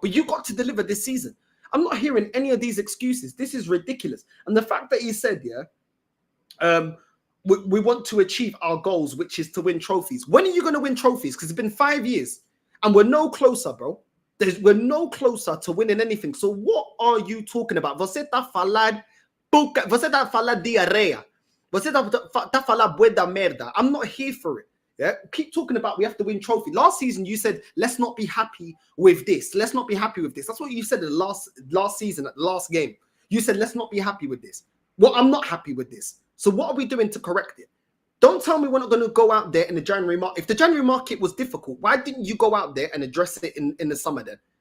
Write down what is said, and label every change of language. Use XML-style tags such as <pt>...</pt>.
<en>But you got to deliver this season. I'm not hearing any of these excuses. This is ridiculous. And the fact that he said, yeah, we want to achieve our goals, which is to win trophies. When are you going to win trophies? Because it's been 5 years and we're no closer, bro. We're no closer to winning anything. So what are you talking about?</en> <pt>Você tá falando diarreia. Você tá falando bué da merda.</pt> <en>I'm not here for it. Yeah, keep talking about we have to win trophy. Last season, you said, let's not be happy with this. Let's not be happy with this. That's what you said in the last season, at the last game. You said, let's not be happy with this. Well, I'm not happy with this. So what are we doing to correct it? Don't tell me we're not going to go out there in the January market. If the January market was difficult, why didn't you go out there and address it in the summer then?</en>